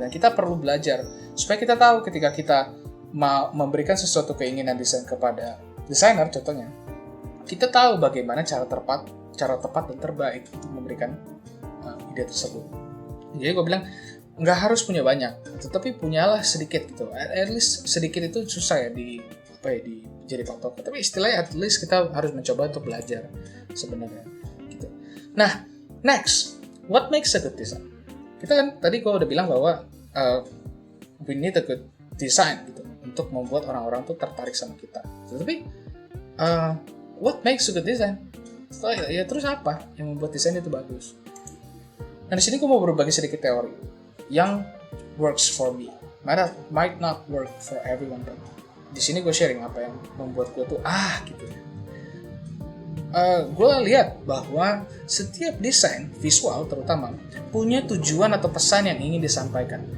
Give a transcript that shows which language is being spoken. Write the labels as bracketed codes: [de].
[id] Dan kita perlu belajar supaya kita tahu ketika kita mau memberikan sesuatu keinginan desain kepada desainer contohnya, kita tahu bagaimana cara tepat dan terbaik untuk memberikan ide tersebut. Jadi gue bilang nggak harus punya banyak, tetapi punyalah sedikit gitu. [en] At least [id] sedikit itu susah ya jadi patokan. Tapi istilahnya at least kita harus mencoba untuk belajar sebenarnya. Gitu. [en] Nah, next, what makes a good design? [id] Kita kan tadi gue udah bilang bahwa [en] we need a good design [id] gitu untuk membuat orang-orang tuh tertarik sama kita. [en] Tapi what makes a good design? [id] So, ya terus apa yang membuat desain itu bagus? Nah di sini gue mau berbagi sedikit teori yang [en] works for me, might not work for everyone. [id] But di sini gue sharing apa yang membuat gue tuh gitu. Gue lihat bahwa setiap desain visual terutama punya tujuan atau pesan yang ingin disampaikan.